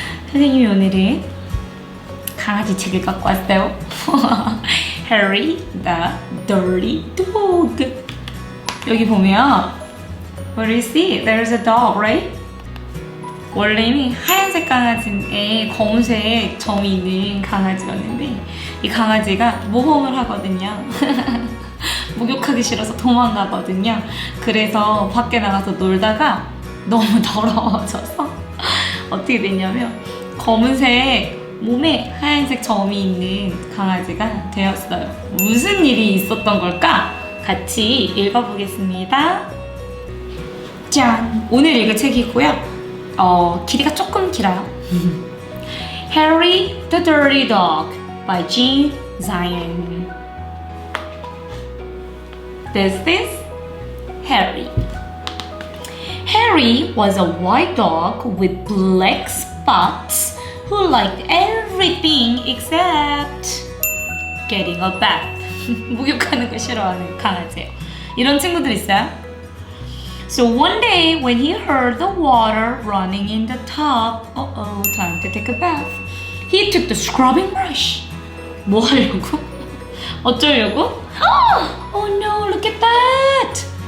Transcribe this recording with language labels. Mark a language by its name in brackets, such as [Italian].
[Korean] 선생님이 오늘은 강아지 책을 갖고 왔어요. [English] Harry the Dirty Dog. [Korean] 여기 보면 [English] what do you see? There's a dog, right? [Korean] 원래는 하얀색 강아지에 검은색 점이 있는 강아지였는데 이 강아지가 모험을 하거든요. 목욕하기 싫어서 도망가거든요. 그래서 밖에 나가서 놀다가 너무 더러워져서 어떻게 됐냐면 검은색 몸에 하얀색 점이 있는 강아지가 되었어요. 무슨 일이 있었던 걸까? 같이 읽어보겠습니다. 짠! 오늘 읽을 책이고요. 길이가 조금 길어요. [English] Harry the Dirty Dog by Jean Zion. This is Harry. Harry was a white dog with black spots who liked everything except getting a bath. [Korean] 목욕하는 거 싫어하는 강아지예요. 이런 친구들 있어요? [English] So one day when he heard the water running in the tub, time to take a bath. He took the scrubbing brush. [Korean] 뭐 하려고? 어쩌려고? [English] Oh no, look at that!